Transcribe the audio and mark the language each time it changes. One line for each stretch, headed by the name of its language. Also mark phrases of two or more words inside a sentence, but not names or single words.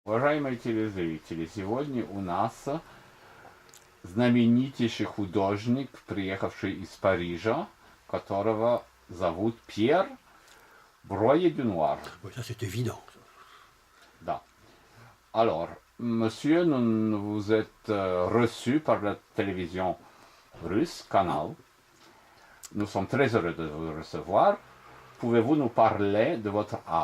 Russian: Уважаемые телезрители, сегодня у нас знаменитейший художник, приехавший из Парижа, которого зовут Пьер Броя-Дюнуар.
French: Oui, ça c'est évident.
Russian: Да.
French: Alors, monsieur, vous êtes reçu par la télévision russe, Canal. Nous sommes très heureux de vous recevoir. Pouvez-vous nous parler de votre art?